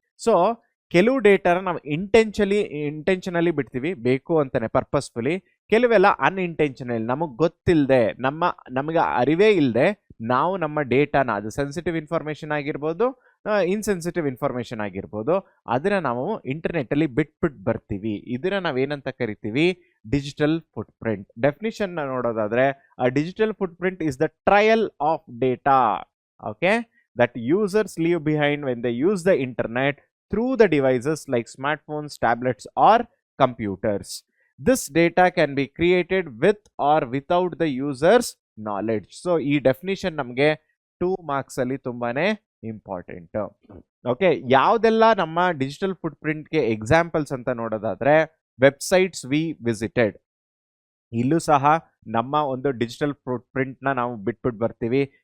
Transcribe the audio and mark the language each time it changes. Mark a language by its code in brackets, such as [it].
[kn] So ಕೆಲವು ಡೇಟಾನ ನಾವು intentionally ಬಿಡ್ತೀವಿ, ಬೇಕು ಅಂತಾನೆ ಪರ್ಪಸ್ಫುಲಿ. ಕೆಲವೆಲ್ಲ ಅನ್ಇಂಟೆನ್ಷನಲಿ, ನಮಗೆ ಗೊತ್ತಿಲ್ಲದೆ, ನಮಗೆ ಅರಿವೇ ಇಲ್ಲದೆ ನಾವು ನಮ್ಮ ಡೇಟಾನ, ಅದು ಸೆನ್ಸಿಟಿವ್ ಇನ್ಫಾರ್ಮೇಶನ್ ಆಗಿರ್ಬೋದು, ಇನ್ಸೆನ್ಸಿಟಿವ್ ಇನ್ಫಾರ್ಮೇಶನ್ ಆಗಿರ್ಬೋದು, ಅದನ್ನ ನಾವು ಇಂಟರ್ನೆಟ್ಟಲ್ಲಿ ಬಿಟ್ಬಿಟ್ಟು ಬರ್ತೀವಿ. ಇದನ್ನ ನಾವೇನಂತ ಕರಿತೀವಿ? Digital foot print. ಡೆಫಿನಿಷನ್ ನೋಡೋದಾದ್ರೆ, [en] Digital footprint is the trail of data, okay, that users leave behind when they use the internet through the devices like smartphones, tablets or computers. This data can be created with or without the user's knowledge. [kn] So ಈ definition ನಮಗೆ 2 marks ಅಲ್ಲಿ ತುಂಬಾನೇ important. Okay, ಯಾವ್ದೆಲ್ಲ ನಮ್ಮ digital foot ಪ್ರಿಂಟ್ಗೆ examples ಅಂತ ನೋಡೋದಾದ್ರೆ, [en] websites we visited, [kn] ಇಲ್ಲೂ ಸಹ ನಮ್ಮ ಒಂದು ಡಿಜಿಟಲ್ ಫುಟ್ ಪ್ರಿಂಟ್ನ ನಾವು ಬಿಟ್ಬಿಟ್ಟು ಬರ್ತೀವಿ.